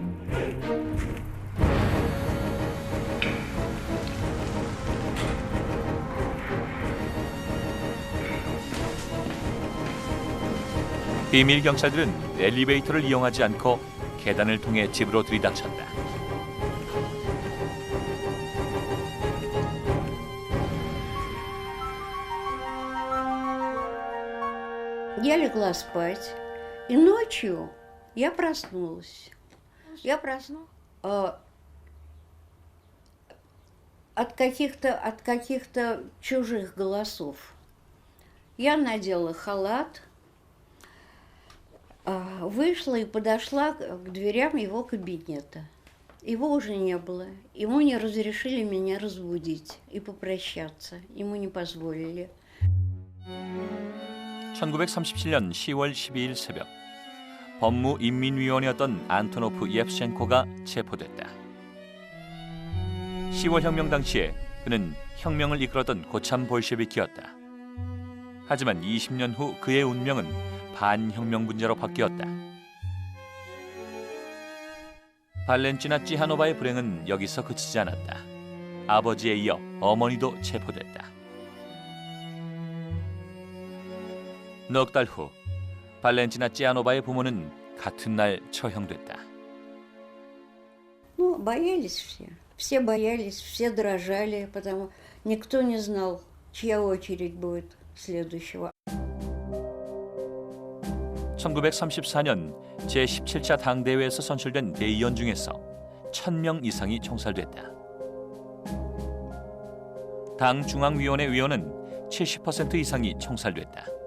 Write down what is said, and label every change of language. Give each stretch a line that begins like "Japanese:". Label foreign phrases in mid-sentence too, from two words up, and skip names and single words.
Korean: 비밀 경찰들은 엘리베이터를 이용하지 않고 계단을 통해 집으로 들이닥쳤다.
Russian: Я легла спать, и ночью я проснулась. Я проснулась от каких-то чужих голосов. Я надела халат, вышла и подошла к дверям его кабинета. Его уже не было. Ему не разрешили меня разбудить и попрощаться. Ему не позволили.
Korean: 1937년 10월 12일 새벽 법무인민위원이었던 안토노프 예프셴코가 체포됐다. 10월 혁명 당시에 그는 혁명을 이끌었던 고참 볼셰비키였다. 하지만 20년 후 그의 운명은 반혁명분자로 바뀌었다. 발렌티나 찌하노바의 불행은 여기서 그치지 않았다. 아버지에 이어 어머니도 체포됐다. 넉 달 후 발렌티나 찌하노바의 부모는 같은 날 처형됐다.
Russian: Ну, боялись все. Все боялись, все дрожали, потому никто не знал, чья очередь будет следующего.
Korean: 1934년 제17차 당대회에서 선출된 대의원 중에서 1000명 이상이 총살됐다. 당 중앙위원회 위원은 70% 이상이 총살됐다.